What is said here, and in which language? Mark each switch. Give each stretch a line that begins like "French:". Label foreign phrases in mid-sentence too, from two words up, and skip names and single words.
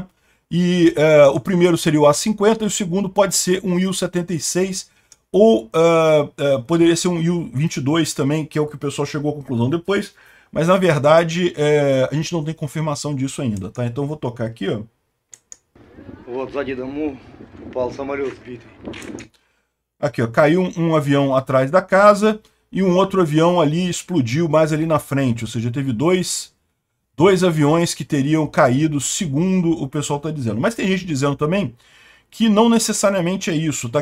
Portuguese: E o primeiro seria o A-50 e o segundo pode ser um Il-76 ou poderia ser um Il-22 também, que é o que o pessoal chegou à conclusão depois, mas na verdade a gente não tem confirmação disso ainda, tá? Então eu vou tocar aqui, ó.
Russian: Вот сзади дому упал самолет сбитый.
Portuguese: Aqui, ó, caiu um avião atrás da casa e um outro avião ali explodiu mais ali na frente, ou seja, teve dois aviões que teriam caído, segundo o pessoal está dizendo. Mas tem gente dizendo também que não necessariamente é isso, tá?